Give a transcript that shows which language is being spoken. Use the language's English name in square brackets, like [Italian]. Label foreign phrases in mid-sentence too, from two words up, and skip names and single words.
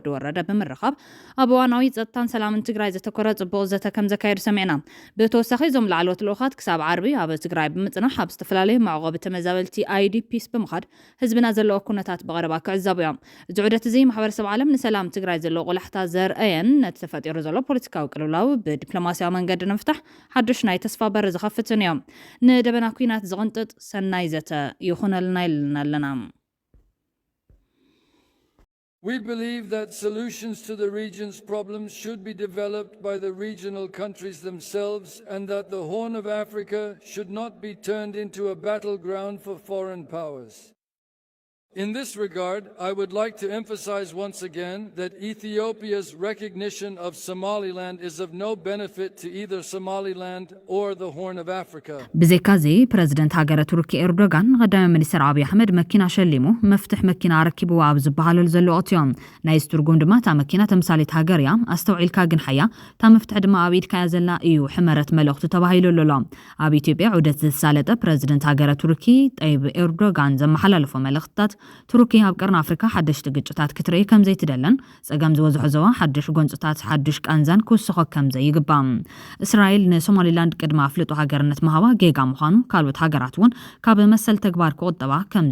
[Tigrinya] ወረደ ብምርኻብ ኣብ እዋናዊ ጸጥታን ሰላምን ትግራይ ዘተኮረ ጽቡቕ ዘተ ከም ዘካየዱ ሰሚዕና ብተወሳኺ እዞም ላዕለዎት ልኡኻት ክሳብ ዓርቢ ኣብ ትግራይ ብምጽናሕ ኣብ ዝተፈላለዩ መዕቆቢ ተመዛበልቲ IDPs ብምኻድ ህዝብና ዘለዎ ኩነታት ብቐረባ ክዕዘቡ እዮም እዚ ዑደት እዚ ማሕበረሰብ ዓለም ንሰላም ትግራይ ዘለዎ ቆላሕታ ዘርአየን ነቲ ተፈጢሩ ዘሎ ፖለቲካዊ ቅልውላው ብዲፕሎማስያዊ መንገዲ ንምፍታሕ ሓድሽ ናይ ተስፋ በር ዝኸፍትን እዮም ንደበና ኩናት ዝቕንጥጥ ሰናይ ዘተ ይኹነልና ኢልና ኣለና [English] We believe that solutions to the region's problems should be developed by the regional countries themselves and that the Horn of Africa should not be turned into a battleground for foreign powers. In this regard, I would like to emphasize once again that Ethiopia's recognition of Somaliland is of no benefit to either Somaliland or the Horn of Africa. [Tigrinya] ብዘይካዚ ፕሬዝደንት ሃገረ ቱርኪ ኤርዶጋን ቀዳማይ ሚኒስትር አብይ አሕመድ መኪና ሸሊሙ መፍትሕ መኪና ረኪቡ ኣብ ዝበሃለሉ ዘሎ ወቅትዮም ናይ ስትርጉም ድማ ታ መኪና ተምሳሌት ሃገር እያ ኣስተውዒልካ ግን ሓያ ታ መፍትሕ ድማ ኣብ ኢድካ ዘላ እዩ ሕመረት መልእኽቱ ተባሂሉሉ ኣሎ ኣብ ኢትዮጵያ ዑደት ዝተሳለጠ ፕሬዝደንት ሃገረ ቱርኪ ጠይብ ኤርዶጋን ዘመሓላለፎ መልእኽትታት ቱርኪ ኣብ ቀርኒ ኣፍሪካ ሓድሽ ግጭታት ክትርኢ ከም ዘይትደለን ጸገም ዝበዝሖ ዞባ ሓድሽ ጎንፅታት ሓድሽ ቃንዛን ክውስኾ ከም ዘይግባእ እስራኤል ንሶማሊላንድ ቅድማ ኣፍልጦ ሃገርነት መሃባ ጌጋ ምዃኑ ካልኦት ሃገራት እውን ካብ መሰል ተግባር ክቁጠባ ከም